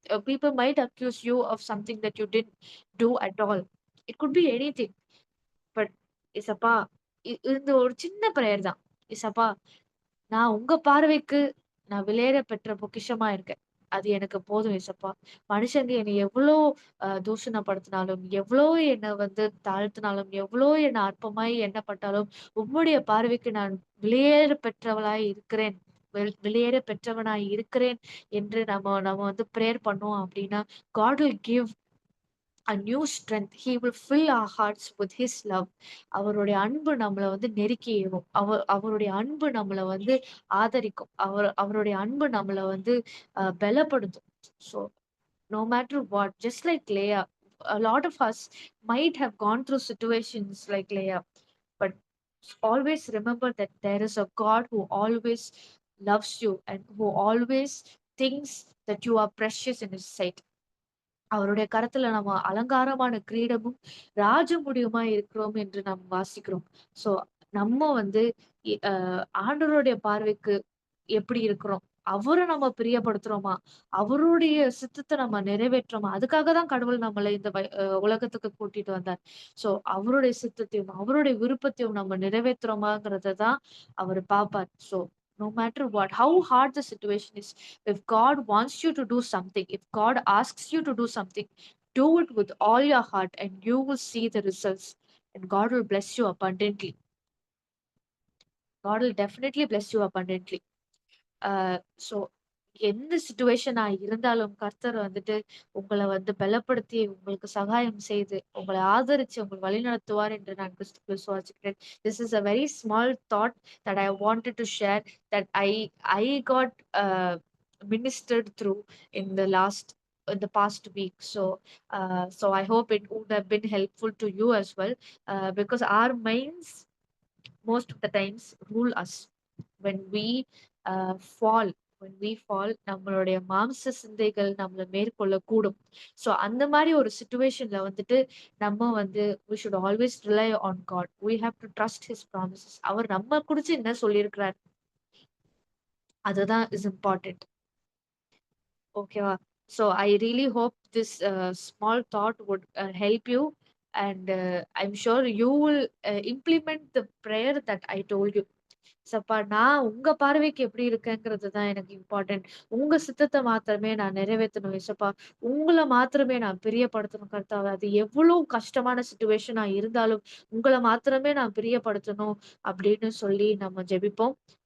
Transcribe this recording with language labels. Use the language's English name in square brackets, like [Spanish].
[English] People might accuse you of something that you didn't do at all. It could be anything. But isappa, [Tamil] இந்த ஒரு சின்ன prayer தான். ஏசப்பா, நான் உங்க பார்வைக்கு நான் விலையேற பெற்ற பொக்கிஷமா இருக்கேன். அது எனக்கு போதும் ஏசப்பா. மனுஷங்க என்னை எவ்ளோ தூஷணப்படுத்தினாலும், எவ்ளோ என்ன வந்து தாழ்த்தினாலும், எவ்ளோ என்ன அற்பமாய் எண்ணப்பட்டாலும், உம்முடைய பார்வைக்கு நான் விலையேற பெற்றவளாய் இருக்கிறேன். விலையேற பெற்றவனாய் இருக்கிறேன் என்று நம்ம நம்ம வந்து பிரேயர் பண்ணோம் அப்டின்னா, [English] God will give a new strength. He will fill our hearts with his love. [Tamil] அவருடைய அன்பு நம்மள வந்து நெருக்கி ஏவும். அவருடைய அன்பு நம்மள வந்து ஆதரிக்கும். அவருடைய அன்பு நம்மள வந்து பலப்படுத்தும். [English] So no matter what, just like Leah, a lot of us might have gone through situations like Leah, but always remember that there is a God who always loves you and who always thinks that you are precious in his sight. [Tamil] அவருடைய கரத்துல நம்ம அலங்காரமான கிரீடமும் ராஜமுடியுமா இருக்கிறோம் என்று நாம் வாசிக்கிறோம். So நம்ம வந்து ஆண்டவருடைய பார்வைக்கு எப்படி இருக்கிறோம்? அவர நம்ம பிரியப்படுத்துறோமா? அவருடைய சித்தத்த நம்ம நிறைவேற்றுறோமா? அதுக்காக தான் கடவுள் நம்மள இந்த உலகத்துக்கு கூட்டிட்டு வந்தார். சோ அவருடைய சித்தத்தையும், அவருடைய விருப்பத்தையும் நம்ம நிறைவேத்துறோமாங்கிறத தான் அவரு பார்ப்பார். [English] So no matter what, how hard the situation is, if God wants you to do something, if God asks you to do something, do it with all your heart and you will see the results, and God will bless you abundantly. God will definitely bless you abundantly. [Tamil] So எந்த சிச்சுவேஷனா இருந்தாலும் கர்த்தர் வந்துட்டு உங்கள வந்து பலப்படுத்தி, உங்களுக்கு சகாயம் செய்து, உங்களை ஆதரிச்சு உங்களை வழிநடத்துவார் என்று நான் கிறிஸ்துவுக்குள் விசுவாசிக்கிறேன். [English] This is a very small thought that I wanted to share, that I got ministered through in the past week. So I hope it would have been helpful to you as well, because our minds most of the times rule us. when we fall when we fall, [Tamil] நம்மளுடைய மாம்ச சிந்தைகள் நம்மள மேற்கொள்ள கூடும். So அந்த மாதிரி ஒரு சிச்சுவேஷன்ல வந்துட்டு நம்ம வந்து [English] we should always rely on God. We have to trust his promises. [Tamil] அவர் நம்ம குறிச்சு என்ன சொல்லியிருக்கிறார், அதுதான் [English] is important. [Tamil] ஓகேவா? [English] So I really hope this small thought would help you, and I'm sure you will implement the prayer that I told you. [Tamil] சப்பா, நான் உங்க பார்வைக்கு எப்படி இருக்கேங்கிறது தான் எனக்கு இம்பார்ட்டன்ட். உங்க சித்தத்தை மாத்திரமே நான் நிறைவேற்றணும் ஏசப்பா. உங்கள மாத்திரமே நான் பிரியப்படுத்தணும் கர்த்தாவே. அது எவ்வளவு கஷ்டமான சிச்சுவேஷனா இருந்தாலும் உங்கள மாத்திரமே நான் பிரியப்படுத்தணும் அப்படின்னு சொல்லி நம்ம ஜெபிப்போம்.